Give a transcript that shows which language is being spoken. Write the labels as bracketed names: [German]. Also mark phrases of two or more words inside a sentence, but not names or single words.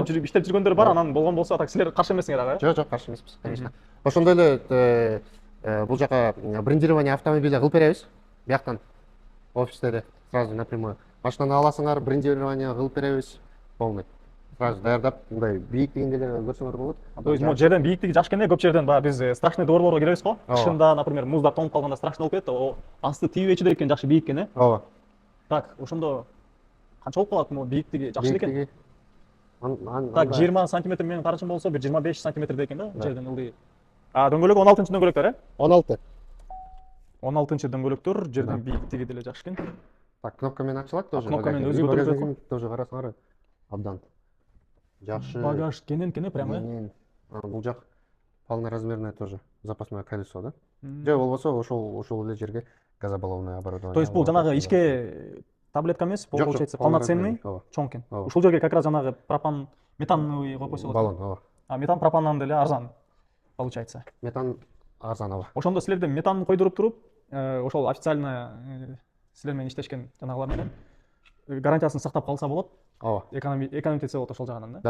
[Kyrgyz] жүрүп иштеп жүргөндөр бар, анан болгон болсо таксилер каршы эмесиңер дагы. Жок, каршы эмеспиз, конечно. Ошондой эле бул жака [Russian] брендирование автомобиля [Kyrgyz] кылып беребиз. Бияктан офисте [Russian] сразу напрямую. [Kyrgyz] Машинаны аласыңар, брендирование кылып беребиз. Полный. Сразу даярдап, мындай бийиктигин деле көрсөңөр болот. [Russian] То есть [Kyrgyz] могу жерден бийиктиги жакшы экен да, көп жерден баягы биз страшный дворлорго киребиз го. Ооба. Кышында, например, муздап тоңуп калганда страшный болуп кетет, асты тийбей чыдайт экен, жакшы бийик экен, Ооба. Так, ошондо канча болуп калат, могу бийиктиги жакшы экен. Бийиктиги. Так, 20 сантиметр менен карачым болсо, бир 25 сантиметрдей экен да, жерден ылдый. Дөңгөлөк 16 дөңгөлөктөр, 16. 16 дөңгөлөктөр, жерден бийиктиги деле жакшы экен. Так, кнопка менен ачылат тоже. Кнопка менен өзү багажник көтөрүп коет. тоже карасаңар абдан. Жакшы. Багаж кенен прямо. Бул жак [Russian] полноразмерное тоже запасное колесо, [Kyrgyz] да? Же болбосо ошол эле жерге [Russian] газобаллонное оборудование. То есть [Kyrgyz] бул жанагы ичке таблетка эмес, бул [Russian] получается полноценный [Kyrgyz] чоң экен. Ушул жерге [Russian] как раз [Kyrgyz] жанагы [Russian] пропан, метановый [Kyrgyz] коюп койсо болот. Баллон, ооба. Метан пропандан деле арзан получается. Метан арзан, ооба. Ошондо силерден метан койдуруп туруп, ошол официально силер менен иштешкен жанагылар менен гарантиясын сактап калса болот. Ооба. Экономить болот ошол жагынан да.